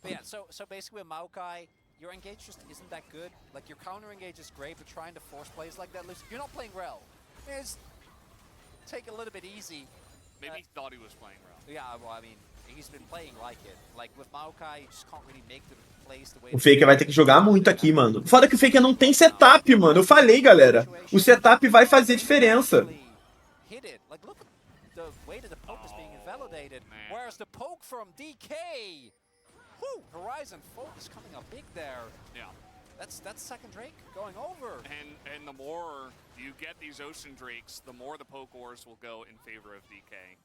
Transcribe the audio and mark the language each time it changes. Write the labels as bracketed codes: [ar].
[en] Yeah, so basically with Maokai, your engage just isn't that good. Like, your counter engage is great, but trying to force plays like that, you're not playing Rel. Take a little bit easy. Maybe he thought he was playing Rel. Yeah, well, I mean, he's been playing like it. Like with Maokai, you just can't really make the plays the way. [pt] O Faker vai ter que jogar muito aqui, mano. Foda que o Faker não tem setup, mano. Eu falei, galera. O setup vai fazer diferença. [en] Hit it. Like look at the way that the poke is being invalidated. Man. Whereas the poke from DK. Whew, Horizon focus coming up big there. Yeah. That's second Drake going over. And the more you get these Ocean Drakes, the more the poke wars will go in favor of DK.